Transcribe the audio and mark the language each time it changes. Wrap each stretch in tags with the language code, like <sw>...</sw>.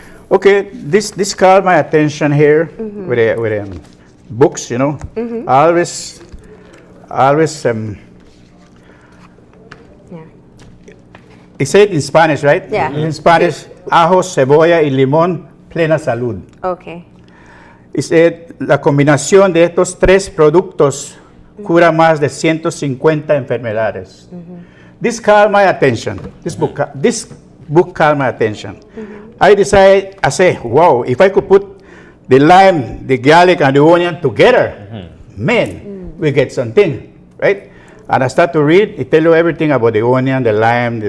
<en>Okay, this caught my attention here with the books, you know. I always Yeah. it said in Spanish, right? Yeah. In Spanish,</en> <es>ajo, cebolla y limón, plena salud.</es> <en>Okay. It said,</en> <es>la combinación de estos tres productos cura más de 150 enfermedades.</es> <en>This caught my attention. This book caught my attention. I decided, I say, wow, if I could put the lime, the garlic, and the onion together, man, we get something, right? And I start to read, it tell you everything about the onion, the lime,</en>